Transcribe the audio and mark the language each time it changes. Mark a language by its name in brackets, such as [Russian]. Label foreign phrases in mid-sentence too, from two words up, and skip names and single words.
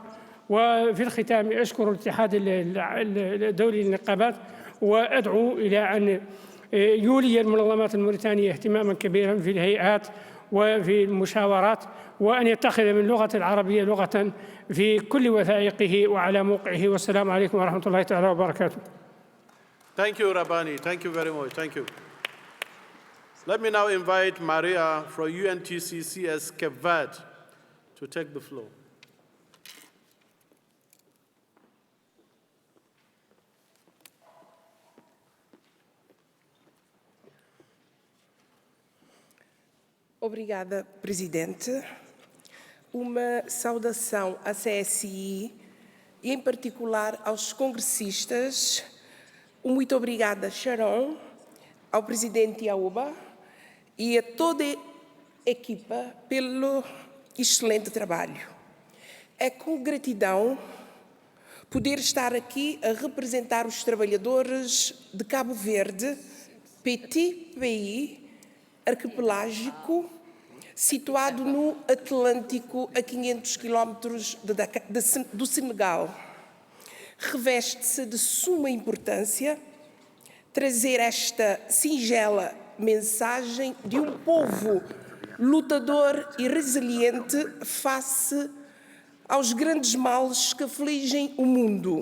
[Arabic] وفي الختام أشكر الاتحاد الدولي للنقابات، وأدعو إلى أن يولي المنظمات الموريتانية اهتماماً كبيراً في الهيئات وفي المشاورات، وأن يتخذ من اللغة العربية لغة في كل وثائقه وعلى موقعه. والسلام عليكم ورحمة الله تعالى وبركاته. [English] Thank you, Rabani. Thank you very much. Thank you. Let me now invite Maria from UNTCCS Cape Verde to take the floor. [Portuguese] Obrigada, Presidente. Uma saudação à CSI e, em particular, aos congressistas. Muito obrigada, Sharon, ao Presidente Yaoba e a toda a equipa pelo excelente trabalho. É com gratidão poder estar aqui a representar os trabalhadores de Cabo Verde, [French] petit pays [Portuguese] arquipelágico, situado no Atlântico, a 500 quilómetros do Senegal. Reveste-se de suma importância trazer esta singela mensagem de um povo lutador e resiliente face aos grandes males que afligem o mundo.